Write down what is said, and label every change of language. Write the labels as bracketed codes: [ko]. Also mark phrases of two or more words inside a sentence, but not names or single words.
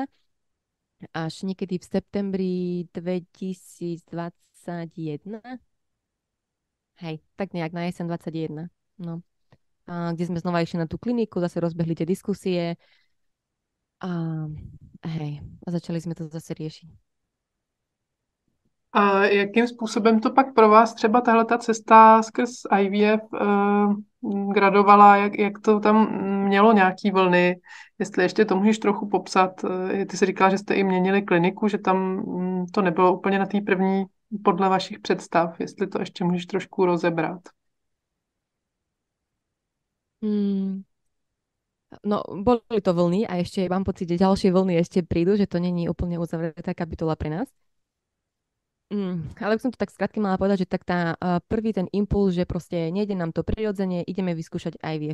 [sk] Až niekedy v septembri 2021. Hej, tak nejak na jeseň 21. No. Kde sme znova išli na tú kliniku, zase rozbehli tie diskusie a hej, a začali sme to zase riešiť. [cs] A jakým způsobem to pak pro vás třeba tahle ta cesta skrz IVF gradovala, jak to tam mělo nějaký vlny, jestli ještě to můžeš trochu popsat. Ty jsi říkala, že jste i měnili kliniku, že tam to nebylo úplně na té první podle vašich představ, jestli to ještě můžeš trošku rozebrat. [sk] No, boli to vlny a ešte mám pocit, že ďalšie vlny ešte prídu, že to není úplne uzavretá kapitola pre nás. Ale ak som to tak skrátke mala povedať, že tak tá prvý ten impuls, že proste nejde nám to prirodzene, ideme vyskúšať IVF.